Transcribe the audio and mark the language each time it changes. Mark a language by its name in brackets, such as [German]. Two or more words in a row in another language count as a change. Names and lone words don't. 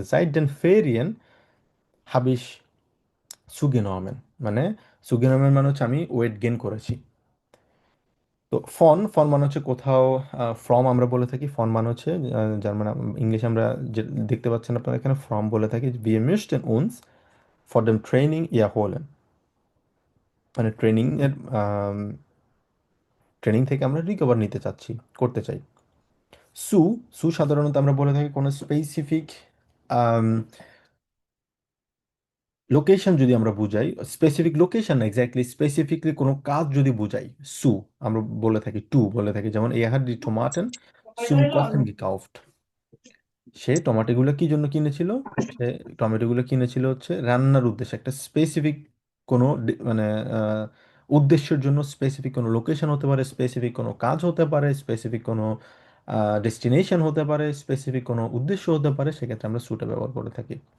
[German] Seit den Ferien habe ich zugenommen, [Bangla] মানে সুগেনমেন মানে হচ্ছে আমি [English] weight gain [Bangla] করেছি। তো ফন ফন মানে হচ্ছে কোথাও, ফ্রম আমরা বলে থাকি, ফন মানে হচ্ছে যার মানে ইংলিশে আমরা যে দেখতে পাচ্ছেন আপনারা এখানে ফ্রম বলে থাকি, [German] wir möchten uns for dem Training erholen, [Bangla] মানে ট্রেনিং থেকে আমরা রিকভার নিতে চাচ্ছি, করতে চাই। সু সু সাধারণত আমরা বলে থাকি কোনো স্পেসিফিক লোকেশন যদি আমরা বুঝাই, স্পেসিফিক লোকেশন না, এক্স্যাক্টলি স্পেসিফিকলি কোনো কাজ যদি বুঝাই, সু আমরা বলে থাকি, টু বলে থাকি। [German] যেমন er hat die Tomaten zum Kochen gekauft, [Bangla] সে টমেটোগুলো কি জন্য কিনেছিল? সে টমেটোগুলো কিনেছিল হচ্ছে রান্নার উদ্দেশ্যে, একটা স্পেসিফিক কোনো মানে আহ, উদ্দেশ্যের জন্য। স্পেসিফিক কোনো লোকেশন হতে পারে, স্পেসিফিক কোনো কাজ হতে পারে, স্পেসিফিক কোনো ডেস্টিনেশন হতে পারে, স্পেসিফিক কোনো উদ্দেশ্য হতে পারে, সেক্ষেত্রে আমরা সুটা ব্যবহার করে থাকি।